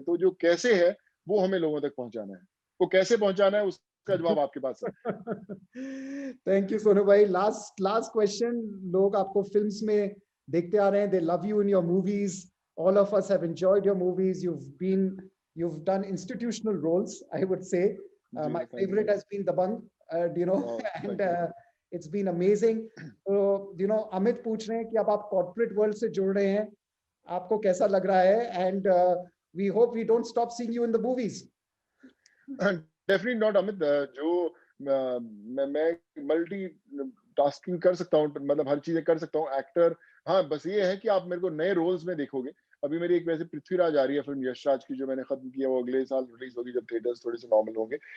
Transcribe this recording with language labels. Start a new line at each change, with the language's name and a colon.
Hindi: तो जो कैसे है वो हमें लोगों तक पहुंचाना है, वो कैसे पहुंचाना है उसका जवाब आपके पास है। थैंक यू सोनू भाई। Last question.
English: लोग आपको फिल्म्स में देखते आ रहे हैं, they love you in your movies, all of us have enjoyed your movies, you've done institutional roles, I would say. My favorite has been Dabang, and it's been amazing.
Hindi: So, Amit पूछ रहे हैं कि अब आप कॉर्पोरेट वर्ल्ड से जुड़ रहे हैं, आपको कैसा लग रहा है?
English: And we hope we don't stop seeing you in the movies. Definitely not Amit.
Hindi: जो मैं मल्टी टास्किंग कर सकता हूँ, मतलब हर चीजें कर सकता हूँ, एक्टर। हाँ, बस ये है कि आप मेरे को नए रोल्स में देखोगे। अभी मेरी एक वैसे पृथ्वीराज आ रही है फिल्म यशराज की, जो मैंने खत्म किया, वो अगले साल रिलीज होगी जब थिएटर्स थोड़े से नॉर्मल होंगे।